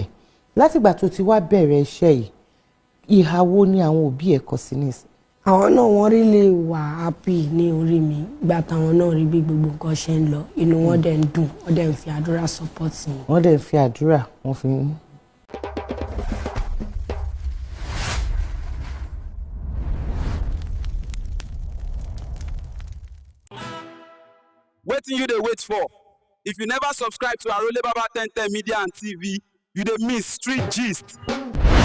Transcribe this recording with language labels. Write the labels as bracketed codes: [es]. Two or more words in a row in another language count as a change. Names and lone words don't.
[yo] látìgbà tó ti wá bẹ̀rẹ̀ iṣẹ́ yìí ìhà wo ni àwọn òbí ẹ̀ kọ sí nísìn? àwọn náà wọ́n rí lè wà happy ní orí mi gbà táwọn náà rí bí gbogbo nǹkan ṣe ń lọ inú wọn dẹ̀ ń dùn wọ́n dẹ̀ ń fi àdúrà support mi. wọ́n dẹ̀ ń fi àdúrà wọ́n fi ń. [pcm] Wetin you dey wait for? If you never subscribe to Arole Baba 1010 Media and TV, you dey miss street gist.